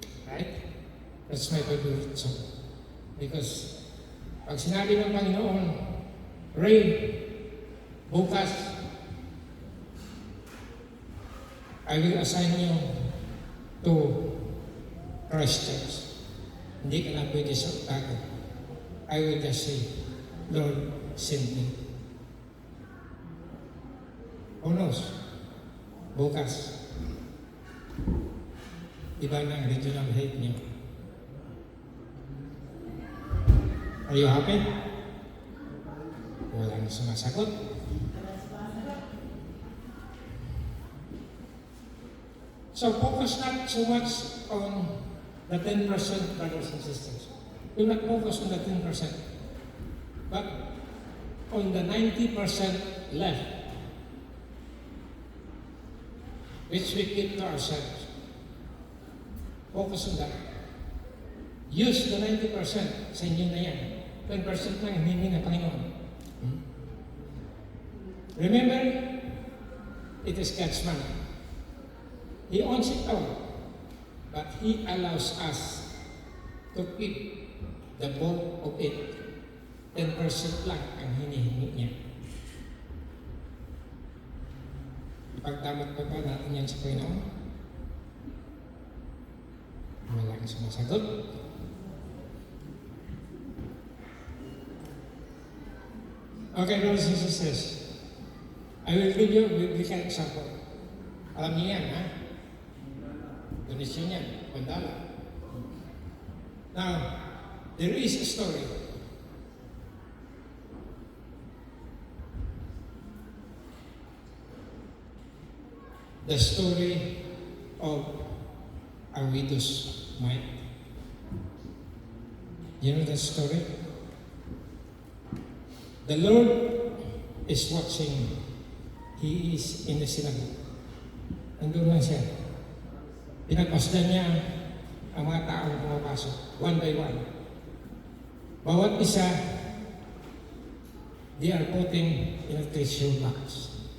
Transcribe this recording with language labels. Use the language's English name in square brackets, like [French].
[English] Right? That's my favorite song. Because [Filipino] pag sinabi ng Panginoon, [English] Ray, [Filipino] bukas, [English] I will assign you to Christchurch. [Filipino] Hindi ka na pwede sa Otago. [English] I will just say, Lord, send me. Who knows? [Filipino] Bukas, iba na ang regional head niyo. [English] Are you happy? [Filipino] Walang sumasagot. [English] So focus not so much on the 10%, brothers and sisters. Do not focus on the 10%, but on the 90% left, which we keep to ourselves. Focus on that. Use the 90%. [Filipino] Sa inyo na yan. 10% lang hiningi ng Panginoon. [English] Remember, it is God's money. He owns it all. But He allows us to keep the bulk of it. [Filipino] 10% lang ang hinihingi niya. Ipagdamot pa ba natin yan sa Panginoon? Walang sumasagot. [English] Okay, brothers and sisters, I will give you a biblical example. [Filipino] Alam niyo yan, ha? Donation yan, $1. [English] Now, there is a story. The story of a widow's mite. You know that story? The Lord is watching. He is in the synagogue. [Filipino] Nandun lang siya. Pinagpasdan niya ang mga taong pumapasok, [English] one by one. [Filipino] Bawat isa, [English] they are putting in a treasure box.